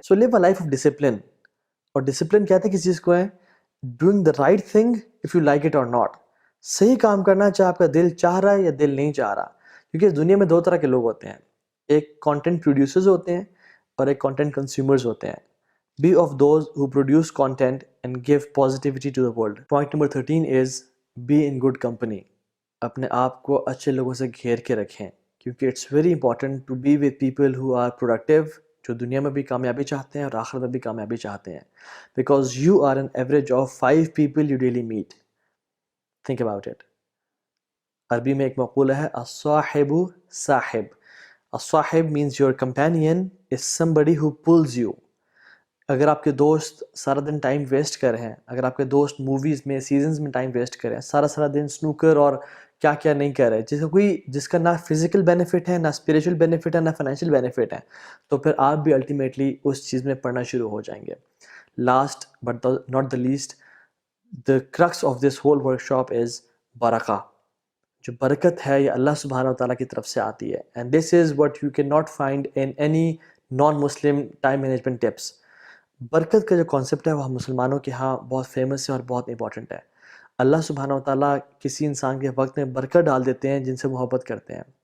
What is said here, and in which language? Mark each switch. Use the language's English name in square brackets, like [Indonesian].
[English] So live a life of discipline. [Urdu] اور discipline کہتے ہیں کس چیز کو ہے؟ [English] Doing the right thing if you like it or not. [Urdu] صحیح کام کرنا چاہے آپ کا دل چاہ رہا ہے یا دل نہیں چاہ رہا. کیونکہ اس دنیا میں دو طرح کے لوگ ہوتے ہیں، ایک کانٹینٹ پروڈیوسرز ہوتے ہیں اور ایک کانٹینٹ کنزیومرز ہوتے ہیں. [English] Be of those who produce content and give positivity to the world. Point number 13 is be in good company. [Urdu] اپنے آپ کو اچھے لوگوں سے گھیر کے رکھیں کیونکہ [English] it's very important to be with people who are productive، [Urdu] جو دنیا میں بھی کامیابی چاہتے ہیں اور آخرت میں بھی کامیابی چاہتے ہیں. [English] Because you are an average of 5 people you daily meet. Think about it. [Urdu] عربی میں ایک مقولہ ہے [Arabic] الصاحب صاحب. [English] الصاحب means your companion is somebody who pulls you. [Urdu] اگر آپ کے دوست سارا دن ٹائم ویسٹ کر رہے ہیں، اگر آپ کے دوست موویز میں سیزنز میں ٹائم ویسٹ کر رہے ہیں، سارا دن سنوکر اور کیا کیا نہیں کر رہے، جس کا نہ فزیکل بینیفٹ ہے، نہ اسپریچول بینیفٹ ہے، نہ فائنینشیل بینیفٹ ہے، تو پھر آپ بھی الٹیمیٹلی اس چیز میں پڑھنا شروع ہو جائیں گے. [English] Last but not the least, the crux of this whole workshop is برکہ. [Urdu] جو برکت ہے یہ اللہ سبحانہ و تعالیٰ کی طرف سے آتی ہے. [English] And this is what you can not find in any non Muslim time management tips. [Urdu] برکت کا جو کانسیپٹ ہے وہ ہم مسلمانوں کے ہاں بہت فیمس ہے اور بہت امپورٹنٹ ہے. اللہ سبحانہ و تعالیٰ کسی انسان کے وقت میں برکت ڈال دیتے ہیں جن سے محبت کرتے ہیں.